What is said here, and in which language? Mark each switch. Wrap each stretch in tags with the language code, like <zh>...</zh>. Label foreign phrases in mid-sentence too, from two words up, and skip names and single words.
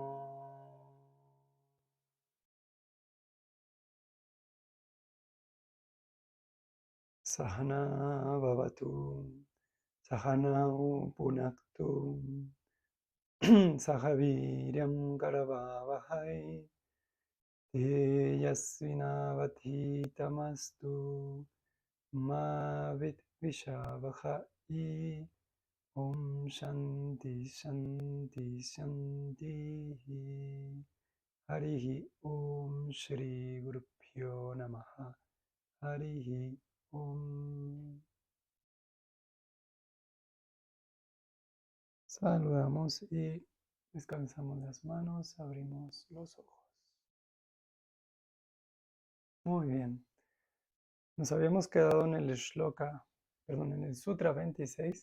<sa>Sahana Bhavatu, Sahanau Punaktu, Sahaviryam Karavavahai, Teyasvinavadhitamastu, Ma Vidvishavahai. Om Shanti Shanti Shanti. Harihi Om Shri Gurubhyo Namaha. Harihi Om.</sa> <es>Saludamos y descansamos las manos, abrimos los ojos. Muy bien. Nos habíamos quedado en el shloka, en el Sutra 26.</es>